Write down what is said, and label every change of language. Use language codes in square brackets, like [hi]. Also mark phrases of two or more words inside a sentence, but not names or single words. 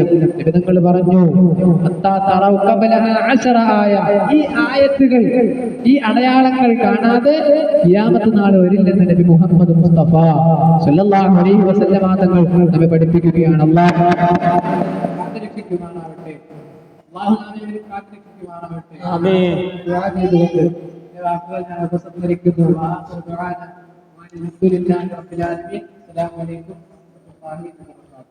[ml] നബി തങ്ങൾ പറഞ്ഞു, [ar] حتى تروا قبلها 10 آية, [ml] ഈ ആയത്തുകൾ, ഈ അടയാളങ്ങൾ കാണാതെ ഖിയാമത്ത് നാൾ വരില്ലെന്ന് നബി മുഹമ്മദ് മുസ്തഫ [ar] صلى الله عليه وسلم [ml] തങ്ങൾ നമ്മെ പഠിപ്പിക്കുകയാണ്. അല്ലാഹു കാത്തിരക്ഷിക്കുമാറാവട്ടെ. അല്ലാഹു നമ്മെ കാത്തിരക്ഷിക്കുമാറാവട്ടെ. ആമീൻ. ദുആ ചെയ്തുകൊണ്ട് വാക്കുകൾ ഞാൻ ഉപസംഹരിക്കുന്നു. [ar] الحمد لله رب العالمين. السلام عليكم ورحمة الله وبركاته.